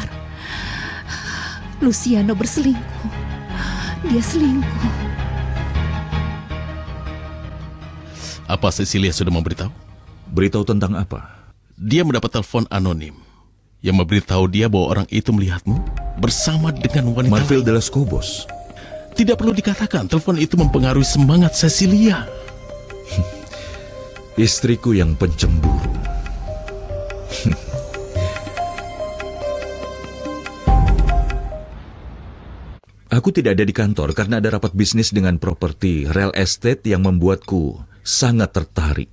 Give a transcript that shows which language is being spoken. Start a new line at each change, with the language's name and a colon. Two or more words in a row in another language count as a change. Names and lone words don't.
Indonesian: Luciano berselingkuh. Dia selingkuh. Apa Cecilia sudah memberitahu? Beritahu tentang apa? Dia mendapat telepon anonim yang memberitahu dia bahwa orang itu melihatmu bersama dengan wanita Marfil lain. de los Cobos. Tidak perlu dikatakan, telepon itu mempengaruhi semangat Cecilia. Istriku yang pencemburu. Aku tidak ada di kantor karena ada rapat bisnis dengan properti
English: real estate
Indonesian: yang membuatku sangat tertarik.